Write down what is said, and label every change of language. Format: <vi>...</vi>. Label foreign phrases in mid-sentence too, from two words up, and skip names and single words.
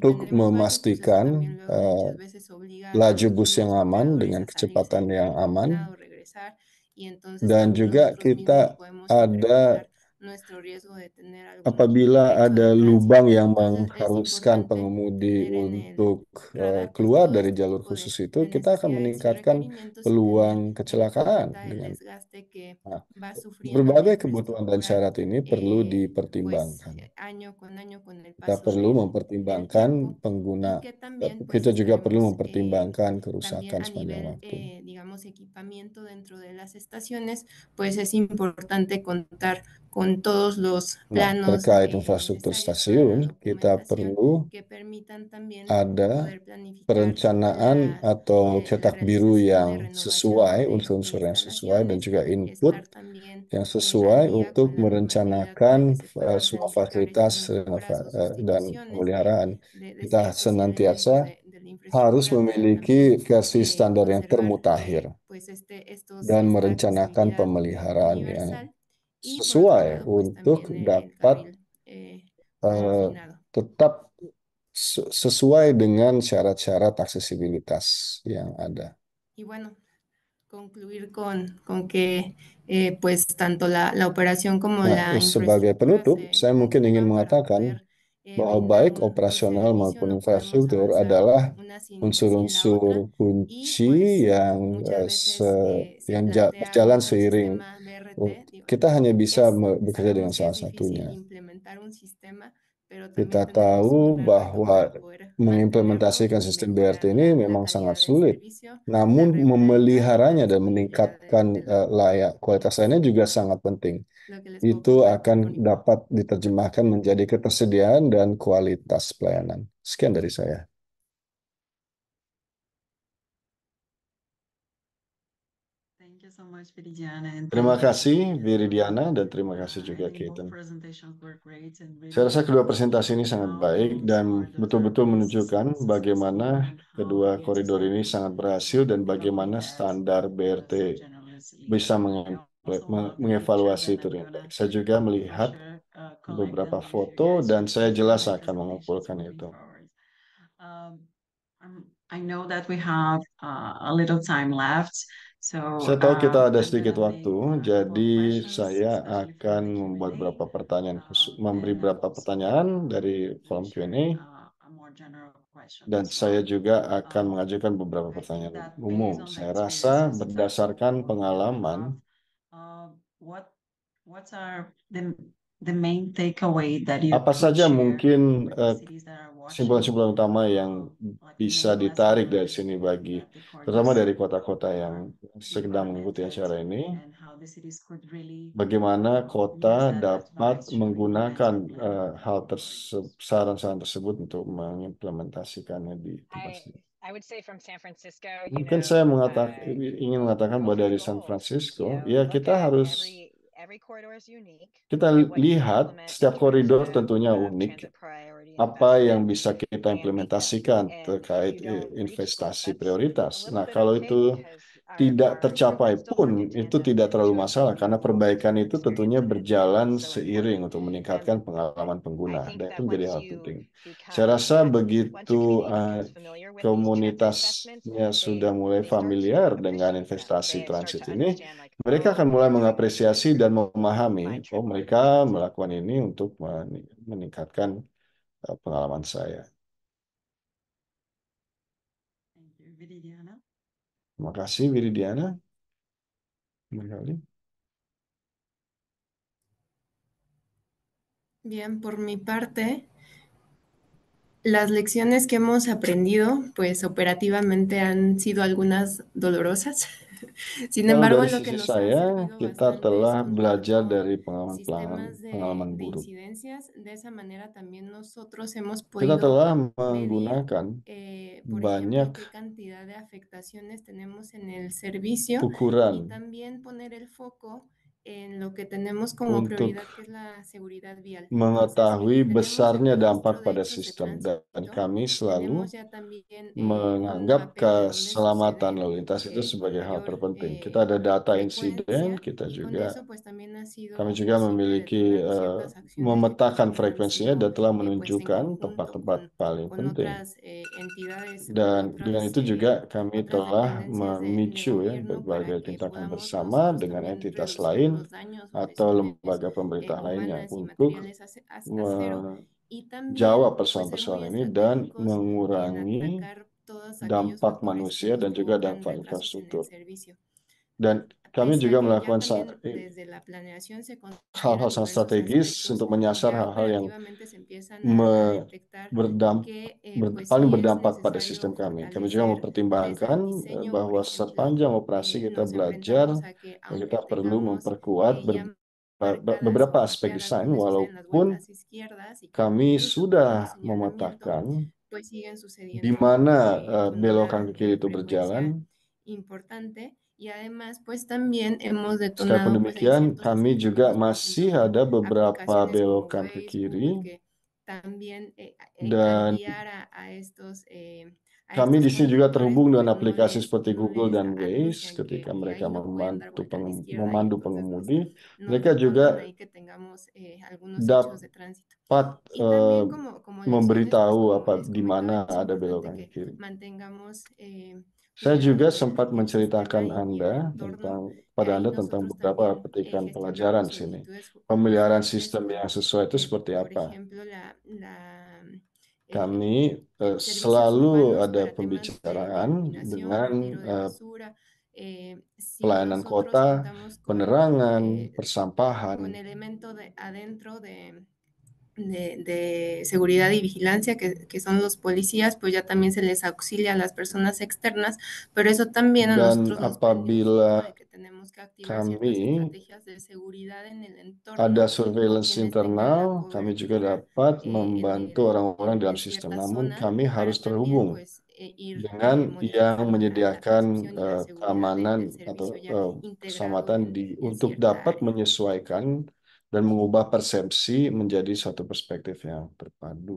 <id>untuk</id> <es>tenemos varios, pues eso también</es> <id>memastikan</id> <es>luego muchas veces obliga a</es> <id>laju</id> <es>los</es> <id>bus yang</id> <es>mismos</es> <id>aman</id> <es>operadores</es> <id>dengan</id> <es>a salirse</es> <id>kecepatan</id> <es>del</es> <id>yang</id> <es>carril</es> <id>aman,</id> <es>confinado, regresar, y entonces</es> <id>dan</id> <es>también</es> <id>juga</id> <es>nosotros mismos</es> <id>kita</id> <es>podemos</es> <id>ada</id> <es>incrementar nuestro riesgo de tener algún</es> <id>apabila</id> <es>hecho</es> <id>ada</id> <es>de</es> <id>lubang</id> <es>tránsito.</es> <id>yang</id> <es>Entonces es</es> <id>mengharuskan</id> <es>importante</es> <id>pengemudi</id> <es>tener en el</es> <id>untuk</id> <es>radar pues</es> <id>keluar</id> <es>todo</es> <id>dari</id> <es>este</es> <id>jalur</id> <es>tipo</es> <id>khusus</id> <es>de</es> <id>itu, kita akan</id> <es>necesidades y</es> <id>meningkatkan</id> <es>requerimientos y tener</es> <id>peluang</id> <es>en</es> <id>kecelakaan</id> <es>cuenta el</es> <id>dengan</id> <es>desgaste que</es> <id>nah,</id> <es>va sufriendo la</es> <id>berbagai kebutuhan dan</id> <es>infraestructura</es> <id>syarat ini perlu</id> <es>pues</es> <id>dipertimbangkan.</id> <es>año con el</es> <id>Kita</id> <es>paso</es> <id>perlu</id> <es>del tiempo</es> <id>mempertimbangkan</id> <es>y que también pues</es> <id>kita juga perlu</id> <es>estaremos</es> <id>mempertimbangkan</id> <es>también</es> <id>kerusakan</id> <es>a</es> <id>sepanjang</id> <es>nivel,</es> <id>waktu.</id> <es>digamos, equipamiento dentro de las estaciones, pues es importante contar con todos los</es> <id>Nah,</id> <es>planos</es> <id>terkait infrastruktur</id> <es>necesarios, toda la</es> <id>stasiun, kita</id> <es>documentación</es> <id>perlu</id> <es>que permitan también</es> <id>ada</id> <es>poder planificar</es> <id>perencanaan atau</id> <es>la</es> <id>cetak biru</id> <es>realización de</es> <id>yang</id> <es>renovación</es> <id>sesuai,</id> <es>de</es> <id>unsur-unsur yang sesuai, dan</id> <es>instalaciones,</es> <id>juga input</id> <es>estar también</es> <id>yang</id> <es>al</es> <id>sesuai</id> <es>día</es> <id>untuk</id> <es>con la normatividad para que</es> <id>merencanakan</id> <es>se puedan</es> <id>semua</id> <es>planificar estas</es> <id>fasilitas</id> <es>mejoras o</es> <id>dan</id> <es>sustituciones</es> <id>pemeliharaan.</id> <es>de</es> <id>Kita</id> <es>ciertos elementos</es> <id>senantiasa</id> <es>de la</es> <id>harus</id> <es>infraestructura para también</es> <id>memiliki versi standar yang</id> <es>conservar</es> <id>termutakhir</id> <es>pues</es> <id>dan</id> <es>esta</es> <id>merencanakan</id> <es>accesibilidad</es> <id>pemeliharaan yang</id> <es>universal y por otro</es> <id>sesuai</id> <es>lado pues</es> <id>untuk</id> <es>también el</es> <id>dapat</id> <es>carril eh, confinado.</es> <id>tetap sesuai dengan syarat-syarat aksesibilitas yang ada.</id> <es>Y bueno, concluir con que pues tanto la operación como</es> <id>Nah,</id> <es>la</es> <id>sebagai</id> <es>infraestructura</es> <id>penutup,</id> <es>se</es> <id>saya mungkin ingin</id> <es>conjugan para</es> <id>mengatakan</id> <es>poder</es> <id>bahwa</id> <es>brindar</es> <id>baik</id> <es>un</es> <id>operasional</id> <es>servicio,</es> <id>maupun</id> <es>no podemos</es> <id>infrastruktur</id> <es>avanzar</es> <id>adalah</id> <es>una sin la otra</es> <id>unsur-unsur</id> <es>y</es> <id>kunci</id> <es>pues</es> <id>yang,</id> <es>muchas veces se plantea</es> <id>berjalan</id> <es>un</es> <id>seiring.</id> <es>sistema BRT, digo,</es> <id>Kita hanya bisa bekerja dengan</id> <es>sabemos que</es> <id>salah</id> <es>es difícil</es> <id>satunya.</id> <es>implementar un sistema, pero</es> <id>Kita</id> <es>también tenemos un</es> <id>tahu</id> <es>gran reto para</es> <id>bahwa</id> <es>poder mantenerlo</es> <id>mengimplementasikan</id> <es>y</es> <id>sistem</id> <es>mejorar</es> <id>BRT ini</id> <es>la</es> <id>memang sangat</id> <es>calidad del</es> <id>sulit.</id> <es>servicio, la</es> <id>Namun</id> <es>regularidad y la</es> <id>memeliharanya dan</id> <es>disponibilidad</es> <id>meningkatkan</id> <es>de la</es> <id>kualitas</id> <es>es</es> <id>lainnya juga sangat penting.</id> <es>lo que les puedo</es> <id>Itu</id> <es>compartir,</es> <id>akan</id> <es>Tony.</es> <id>dapat diterjemahkan menjadi ketersediaan dan kualitas pelayanan. Sekian dari saya.</id> <en>Thank you so much, Viridiana, and</en> <id>Terima</id> <en>thank you.</en> <id>kasih Viridiana dan terima kasih juga</id> <en>I think both</en> <id>Keaton.</id> <en>presentations were great and</en> <id>Saya</id> <en>really</en> <id>rasa kedua presentasi ini sangat</id> <en>how</en> <id>baik</id> <en>those</en> <id>dan</id> <en>are the</en> <id>betul-betul</id> <en>third-party</en> <id>menunjukkan</id> <en>systems</en> <id>bagaimana</id> <en>successful and</en> <id>kedua</id> <en>how</en> <id>koridor ini</id> <en>BRT</en> <id>sangat berhasil dan</id> <en>developed</en> <id>bagaimana</id> <en>that</en> <id>standar BRT</id> <en>so generously.</en> <id>bisa</id> <en>I also love the</en> <id>mengevaluasi</id> <en>picture</en> <id>itu</id> <en>that I'm</en> <id>dengan</id> <en>gonna</en> <id>baik. Saya juga melihat</id> <en>share, collect</en> <id>beberapa</id> <en>them if you</en> <id>foto</id> <en>guys</en> <id>dan</id> <en>would</en> <id>saya</id> <en>like</en> <id>jelas</id> <en>my</en> <id>akan</id> <en>presentations</en> <id>mengumpulkan</id> <en>moving</en> <id>itu.</id> <en>forward. I know that we have a little time left, so</en> <id>Saya tahu kita ada</id> <en>I'm</en> <id>sedikit</id> <en>gonna</en> <id>waktu,</id> <en>make a couple</en> <id>jadi</id> <en>of questions,</en> <id>saya</id> <en>especially for</en> <id>akan</id> <en>the</en> <id>membuat</id> <en>Q&A,</en> <id>beberapa pertanyaan, memberi</id> <en>and</en> <id>beberapa</id> <en>also</en> <id>pertanyaan dari form share Q&A,</id> <en>a more general question</en> <id>dan</id> <en>as</en> <id>saya</id> <en>well.</en> <id>juga akan mengajukan beberapa</id> <en>I think</en> <id>pertanyaan</id> <en>that</en> <id>umum.</id> <en>based on the</en> <id>Saya rasa</id> <en>experiences that</en> <id>berdasarkan</id> <en>both of you</en> <id>pengalaman,</id> <en>have, what's are the main takeaway that you</en> <id>apa</id> <en>could</en> <id>saja</id> <en>share</en> <id>mungkin</id> <en>for the cities that are watching,</en> <id>kesimpulan-kesimpulan utama yang</id> <en>like</en> <id>bisa</id> <en>main</en> <id>ditarik dari</id> <en>lessons</en> <id>sini bagi,</id> <en>that the</en> <id>terutama</id> <en>corridors</en> <id>dari kota-kota yang sedang mengikuti</id> <en>implemented,</en> <id>acara ini,</id> <en>and how the cities could really</en> <id>bagaimana kota</id> <en>use that</en> <id>dapat</id> <en>advice to</en> <id>menggunakan</id> <en>implement your plan</en> <id>hal</id> <en>moving forward.</en> <id>saran-saran tersebut untuk mengimplementasikannya di tempat sendiri.</id> <en>I would say from San Francisco,</en> <id>Mungkin saya ingin mengatakan</id> <en>go</en> <id>bahwa</id> <en>for the</en> <id>dari San</id> <en>gold.</en> <id>Francisco,</id> <en>You</en> <id>ya</id> <en>know,</en> <id>kita</id> <en>look at</en> <id>harus</id> <en>every corridor is unique.</en> <id>kita</id> <en>Look at what you can</en> <id>lihat</id> <en>implement in</en> <id>setiap</id> <en>terms</en> <id>koridor</id> <en>of</en> <id>tentunya unik,</id> <en>transit priority</en> <id>apa yang</id> <en>investment</en> <id>bisa kita</id> <en>and meet them.</en> <id>implementasikan</id> <en>And if</en> <id>terkait</id> <en>you don't reach</en> <id>investasi</id> <en>goals, that's</en> <id>prioritas.</id> <en>a little</en> <id>Nah,</id> <en>bit</en> <id>kalau</id> <en>okay</en> <id>itu</id> <en>because</en> <id>tidak</id> <en>our</en> <id>tercapai</id> <en>programs still</en> <id>pun,</id> <en>work in</en> <id>itu</id> <en>tandem</en> <id>tidak terlalu</id> <en>to</en> <id>masalah</id> <en>achieve</en> <id>karena</id> <en>the goals</en> <id>perbaikan</id> <en>and</en> <id>itu</id> <en>experience</en> <id>tentunya</id> <en>of it.</en> <id>berjalan</id> <en>So</en> <id>seiring</id> <en>important.</en> <id>untuk</id> <en>And</en> <id>meningkatkan</id> <en>I</en> <id>pengalaman pengguna,</id> <en>think</en> <id>dan</id> <en>that</en> <id>itu menjadi</id> <en>once</en> <id>hal</id> <en>you</en> <id>penting.</id> <en>become</en> <id>Saya rasa</id> <en>once your</en> <id>begitu</id> <en>community becomes familiar with these transit investments,</en> <id>komunitasnya sudah mulai</id> <en>they start to</en> <id>familiar dengan</id> <en>appreciate them.</en> <id>investasi</id> <en>They start</en> <id>transit</id> <en>to</en> <id>ini,</id> <en>understand like,</en> <id>mereka</id> <en>oh,</en> <id>akan mulai</id> <en>we're doing this</en> <id>mengapresiasi dan memahami,</id> <en>by</en> <id>oh</id> <en>transit.</en> <id>mereka melakukan ini untuk meningkatkan pengalaman saya.</id> <en>Thank you, Viridiana.</en> <id>Terima kasih, Viridiana. Kembali.</id> <es>Bien, por mi parte, las lecciones que hemos aprendido, pues operativamente han sido algunas dolorosas. Sin</es> <id>Kalau</id> <es>embargo,</es> <id>dari</id> <es>lo que</es> <id>sisi</id> <es>nos ha</es> <id>saya,</id> <es>servido</es> <id>kita</id> <es>bastante</es> <id>telah</id> <es>es contar</es> <id>belajar dari</id> <es>con sistemas</es> <id>pengalaman</id> <es>de</es> <id>buruk.</id> <es>incidencias. De esa manera también nosotros hemos</es> <id>Kita</id> <es>podido</es> <id>telah</id> <es>medir,</es> <id>menggunakan</id> <es>por</es> <id>banyak</id> <es>ejemplo, qué cantidad de afectaciones tenemos en el servicio y</es> <id>ukuran</id> <es>también poner el foco en lo que tenemos como</es> <id>untuk</id> <es>prioridad, que es la seguridad vial. Entonces,</es> <id>mengetahui</id> <es>tenemos</es> <id>besarnya</id> <es>el</es> <id>dampak</id> <es>registro de</es> <id>pada</id> <es>hechos de</es> <id>sistem, dan</id> <es>tránsito,</es> <id>kami selalu</id> <es>tenemos ya también un</es> <id>menganggap</id> <es>mapeo de dónde</es> <id>keselamatan</id> <es>sucede</es> <id>lalu lintas itu</id> <es>con</es> <id>sebagai hal</id> <es>mayor</es> <id>terpenting. Kita ada data insiden,</id> <es>frecuencia,</es> <id>kita</id> <es>y con</es> <id>juga</id> <es>eso pues también ha sido</es> <id>kami juga</id> <es>posible</es> <id>memiliki</id> <es>detonar ciertas acciones que</es> <id>memetakan</id> <es>también han</es> <id>frekuensinya</id> <es>sido</es> <id>dan telah</id> <es>pues en</es> <id>menunjukkan</id> <es>conjunto</es> <id>tempat-tempat paling</id> <es>con</es> <id>penting.</id> <es>otras entidades u</es> <id>Dan dengan</id> <es>otras,</es> <id>itu juga kami</id> <es>otras</es> <id>telah</id> <es>dependencias de</es> <id>memicu ya</id> <es>gobierno para</es> <id>berbagai</id> <es>que</es> <id>tindakan</id> <es>podamos</es> <id>bersama</id> <es>nosotros</es> <id>dengan</id> <es>también</es> <id>entitas</id> <es>reducir</es> <id>lain</id> <es>los daños o</es> <id>atau</id> <es>lesiones</es> <id>lembaga pemerintah lainnya</id> <es>humanas y</es> <id>untuk</id> <es>materiales a cero, y</es> <id>menjawab</id> <es>también pues ser muy</es> <id>persoalan-persoalan ini dan</id> <es>estratégicos en</es> <id>mengurangi</id> <es>atacar todos aquellos</es> <id>dampak</id> <es>factores que</es> <id>manusia</id> <es>nos</es> <id>dan juga</id> <es>provocan</es> <id>dampak</id> <es>retrasos en el</es> <id>infrastruktur.</id> <es>servicio.</es> <id>Dan kami</id> <es>Pese a</es> <id>juga</id> <es>que ya</es> <id>melakukan</id> <es>también desde la planeación se</es> <id>hal-hal</id> <es>consideran</es> <id>sangat</id> <es>diversos</es> <id>strategis</id> <es>aspectos,</es> <id>untuk menyasar</id> <es>ya</es> <id>hal-hal yang</id> <es>operativamente se empiezan a detectar que pues</es> <id>paling</id> <es>sí es</es> <id>berdampak pada</id> <es>necesario</es> <id>sistem kami. Kami juga</id> <es>fortalecer desde</es> <id>mempertimbangkan</id> <es>el diseño. Por</es> <id>bahwa</id> <es>ejemplo,</es> <id>sepanjang operasi kita</id> <es>nos</es> <id>belajar</id> <es>enfrentamos a que</es> <id>bahwa</id> <es>aunque</es> <id>kita perlu</id> <es>tengamos</es> <id>memperkuat</id> <es>ya marcadas</es> <id>beberapa</id> <es>o</es> <id>aspek</id> <es>mapeadas</es> <id>desain,</id> <es>dónde suceden las</es> <id>walaupun</id> <es>vueltas izquierdas y que</es> <id>kami</id> <es>incluso tenemos</es> <id>sudah</id> <es>señalamiento,</es> <id>memetakan</id> <es>pues siguen</es> <id>di</id> <es>sucediendo</es> <id>mana</id> <es>con</es> <id>belokan</id> <es>una</es> <id>ke kiri itu</id> <es>frecuencia</es> <id>berjalan.</id> <es>importante, y además pues también hemos</es> <id>Sekalipun</id> <es>detonado pues ahí</es> <id>demikian,</id> <es>ciertos</es> <id>kami juga</id> <es>dispositivos, por</es> <id>masih</id> <es>ejemplo,</es> <id>ada beberapa</id> <es>aplicaciones como</es> <id>belokan ke</id> <es>Waze,</es> <id>kiri,</id> <es>Google, que también al</es> <id>dan</id> <es>guiar a</es> <id>kami</id> <es>estos</es> <id>di sini juga</id> <es>conductores</es> <id>terhubung dengan</id> <es>pues</es> <id>aplikasi seperti</id> <es>no</es> <id>Google</id> <es>les</es> <id>dan Waze</id> <es>anuncian</es> <id>ketika</id> <es>que</es> <id>mereka</id> <es>ahí no pueden dar vuelta a la izquierda, y</es> <id>memandu</id> <es>entonces</es> <id>pengemudi.</id> <es>nos</es> <id>Mereka</id> <es>detonan</es> <id>juga</id> <es>ahí que tengamos algunos hechos de tránsito.</es> <id>dapat</id> <es>Y también como lecciones, pues</es> <id>memberitahu</id> <es>como</es> <id>apa</id> <es>les</es> <id>di</id> <es>comentaba,</es> <id>mana</id> <es>es</es> <id>ada</id> <es>importante</es> <id>belokan ke</id> <es>que</es> <id>kiri.</id> <es>mantengamos</es> <id>Saya juga</id> <es>cuidado</es> <id>sempat</id> <es>el sistema</es> <id>menceritakan</id> <es>y el entorno.</es> <id>pada</id> <es>Ahí</es> <id>Anda tentang</id> <es>nosotros</es> <id>beberapa</id> <es>también</es> <id>petikan pelajaran</id> <es>gestionamos</es> <id>di sini.</id> <es>solicitudes</es> <id>Pemeliharaan</id> <es>judiciales</es> <id>sistem</id> <es>por,</es> <id>yang sesuai itu seperti</id> <es>por</es> <id>apa?</id> <es>ejemplo,</es> <id>Kami</id> <es>servicios</es> <id>selalu</id> <es>urbanos</es> <id>ada</id> <es>para temas de</es> <id>pembicaraan</id> <es>iluminación,</es> <id>dengan</id> <es>retiro de basura. Si</es> <id>pelayanan</id> <es>nosotros</es> <id>kota,</id> <es>contamos</es> <id>penerangan,</id> <es>con</es> <id>persampahan,</id> <es>elemento adentro de seguridad y vigilancia, que son los policías, pues ya también se les auxilia a las personas externas, pero eso también a</es> <id>dan</id> <es>nosotros nos prende un foco</es> <id>apabila</id> <es>de que tenemos que activar ciertas</es> <id>kami</id> <es>estrategias de seguridad en el entorno</es> <id>ada con surveillance</id> <es>quienes tengan la</es> <id>internal, kami juga</id> <es>cobertura</es> <id>dapat membantu orang-orang dalam</id> <es>en</es> <id>sistem.</id> <es>cierta</es> <id>Namun</id> <es>zona,</es> <id>kami</id> <es>para</es> <id>harus</id> <es>también</es> <id>terhubung</id> <es>pues ir</es> <id>dengan yang</id> <es>modificando la</es> <id>menyediakan</id> <es>percepción y la seguridad</es> <id>keamanan</id> <es>del</es> <id>atau</id> <es>servicio ya integrado</es> <id>keselamatan untuk</id> <es>cierta</es> <id>dapat</id> <es>área.</es> <id>menyesuaikan dan mengubah persepsi menjadi suatu perspektif yang terpadu.</id>